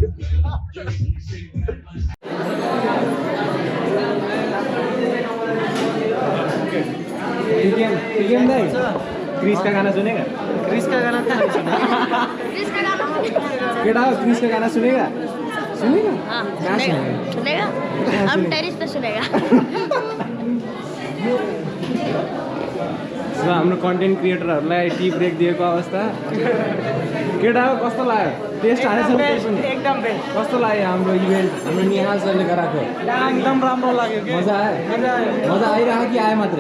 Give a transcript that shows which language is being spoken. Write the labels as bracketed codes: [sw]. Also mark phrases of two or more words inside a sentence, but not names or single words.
[hi] क्रिस का गाना सुनेगा क्रिस का गाना केटा क्रिस का गाना सुनेगा सुनेगा हम टेरिस पे सुनेगा [ne] हाम्रो कन्टेन्ट क्रिएटरहरूलाई [en] tea break [ne] दिएको अवस्था केटा हो कस्तो लाग्यो टेस्ट हालेछ एकदम कस्तो लाग्यो हाम्रो इभेन्ट हाम्रो निहाल सरले गराएको एकदम राम्रो लाग्यो मजा आइरहेको कि आयो मात्रै